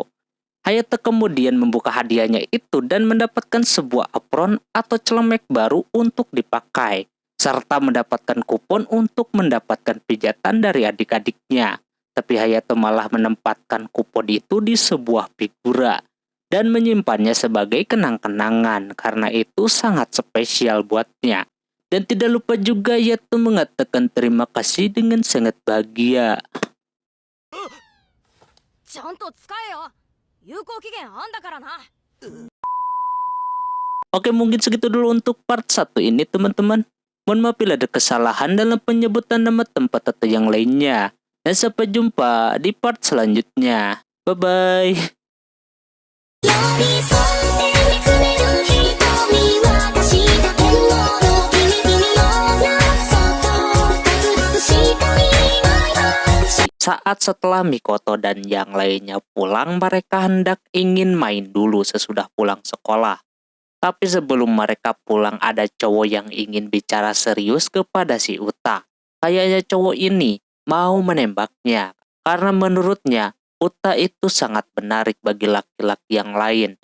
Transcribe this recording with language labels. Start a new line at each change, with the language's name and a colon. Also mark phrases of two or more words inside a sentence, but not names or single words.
Indonesian: Hayato kemudian membuka hadiahnya itu dan mendapatkan sebuah apron atau celemek baru untuk dipakai, serta mendapatkan kupon untuk mendapatkan pijatan dari adik-adiknya. Tapi Hayato malah menempatkan kupon itu di sebuah figura dan menyimpannya sebagai kenang-kenangan karena itu sangat spesial buatnya. Dan tidak lupa juga Hayato mengatakan terima kasih dengan sangat bahagia.
Japanese: ちゃんと使えよ。有効期限あんだからな。
Indonesian: Oke, mungkin segitu dulu untuk part 1 ini teman-teman. Mohon maaf bila ada kesalahan dalam penyebutan nama tempat atau yang lainnya. Dan sampai jumpa di part selanjutnya. Bye-bye.
Japanese: 寄り添って見つめる瞳私だけの君のそっと隠したい
Indonesian: Saat setelah Mikoto dan yang lainnya pulang, mereka hendak ingin main dulu sesudah pulang sekolah. Tapi sebelum mereka pulang, ada cowok yang ingin bicara serius kepada si Uta. Kayaknya cowok ini mau menembaknya, karena menurutnya Uta itu sangat menarik bagi laki-laki yang lain.